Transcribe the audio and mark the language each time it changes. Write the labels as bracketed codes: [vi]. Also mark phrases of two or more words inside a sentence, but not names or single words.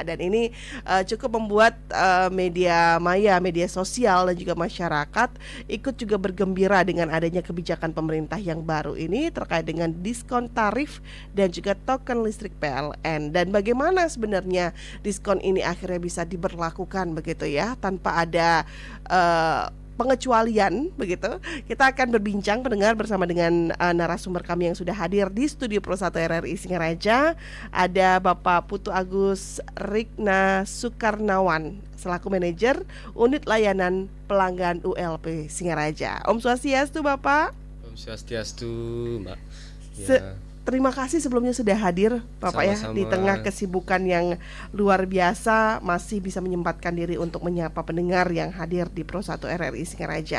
[id] Dan ini cukup membuat media maya, media sosial dan juga masyarakat ikut juga bergembira dengan adanya kebijakan pemerintah yang baru ini terkait dengan diskon tarif dan juga token listrik PLN. Dan bagaimana sebenarnya diskon ini akhirnya bisa diberlakukan begitu ya, tanpa ada pengecualian begitu. Kita akan berbincang pendengar bersama dengan narasumber kami yang sudah hadir di studio Pro 1 RRI Singaraja. Ada Bapak Putu Agus Rikna Sukarnawan selaku manajer unit layanan pelanggan ULP Singaraja. [sa] Om Swastiastu Bapak. Om Swastiastu Mbak ya. [id] Terima kasih sebelumnya sudah hadir Bapak. Sama-sama. Ya, di tengah kesibukan yang luar biasa masih bisa menyempatkan diri untuk menyapa pendengar yang hadir di Pro 1 RRI Singaraja.